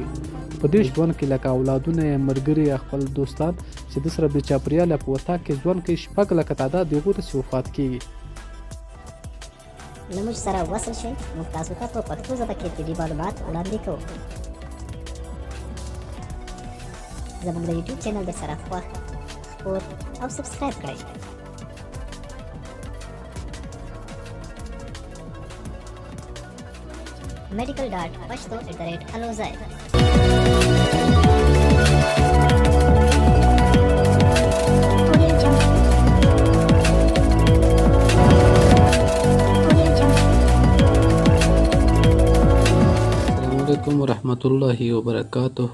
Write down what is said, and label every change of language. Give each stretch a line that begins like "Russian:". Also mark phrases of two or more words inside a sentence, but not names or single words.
Pashto: په دې ژوند کې لکه اولادونه یې ملګري یا خپل دوستان چې د سره د چاپېریال په وطاق کې ژوند کوي 6 لکه تعداد د هغو داسې وفات کېږي. له موږ سره وصل شئ، موږ تاسو ته په پښتو ژبه کې طبي معلومات وړاندې کوو. زموږ د یوټیوب چینل د سره خوښ، خپور او سبسکرایب کړئ. medical.pashto@alozai.
Arabic: علیکم ورحمت الله وبرکاته.